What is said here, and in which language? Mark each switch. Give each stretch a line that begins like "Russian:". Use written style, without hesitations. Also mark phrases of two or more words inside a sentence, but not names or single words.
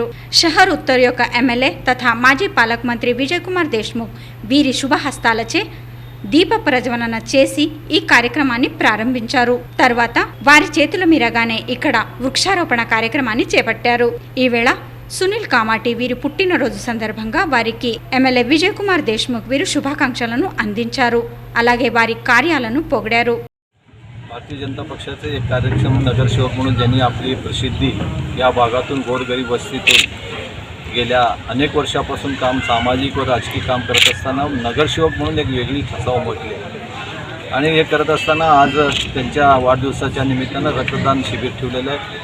Telugu: షహర్ ఉత్తర్ యొక్క ఎమ్మెల్యే తథా మాజీ పాలక మంత్రి విజయ్ కుమార్ దేశ్ముఖ్ వీరి శుభహస్తాలచే దీప ప్రజ్వలన చేసి ఈ కార్యక్రమాన్ని ప్రారంభించారు. తర్వాత వారి చేతుల మీరగానే ఇక్కడ వృక్షారోపణ కార్యక్రమాన్ని చేపట్టారు. ఈ వేళ సునీల్ కామాటి వీరి పుట్టినరోజు సందర్భంగా వారి ఎమ్మెల్యే విజయ్ కుమార్ దేశ్ముఖ్ వీరు శుభాకాంక్షలను అందించారు అలాగే వారి కార్యాలను పొగిడారు।
Marathi: भारतीय जनता पक्षाचे एक कार्यक्षम नगरसेवक म्हणून ज्यांनी आपली प्रसिद्धी या भागातून गोरगरीब वस्तीतून गेल्या अनेक वर्षापासून काम सामाजिक व राजकीय काम करत असताना नगरसेवक म्हणून एक वेगळी ठसा उमटली आणि हे करत असताना आज त्यांच्या वाढदिवसाच्या निमित्तानं रक्तदान शिबिर ठेवलेलं आहे।